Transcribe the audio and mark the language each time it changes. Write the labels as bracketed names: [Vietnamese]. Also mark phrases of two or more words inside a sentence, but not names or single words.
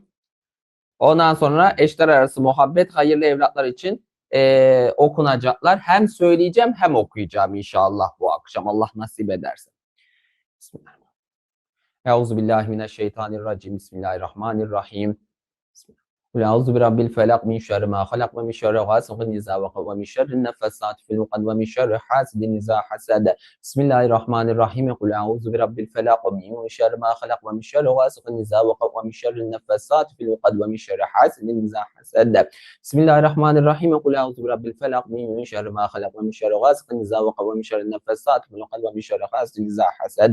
[Turkish] Ondan sonra eşler arası muhabbet, hayırlı evlatlar için okunacaklar. Hem söyleyeceğim hem okuyacağım inşallah bu akşam. Allah nasip ederse. [Arabic] بسم الله الرحمن الرحيم. أعوذ بالله من الشيطان الرجيم. بسم الله الرحمن الرحيم. قل أعوذ برب الفلق من شر ما خلق ومن شر غاسق إذا وقب ومن شر النفاثات في العقد ومن شر حاسد إذا حسد. بسم الله الرحمن الرحيم. قل أعوذ برب الفلق من شر ما خلق ومن شر غاسق إذا وقب ومن شر النفاثات في العقد ومن شر حاسد إذا حسد. بسم الله الرحمن الرحيم. قل أعوذ برب الفلق من شر ما خلق ومن شر غاسق إذا وقب ومن شر النفاثات في العقد ومن شر حاسد إذا حسد.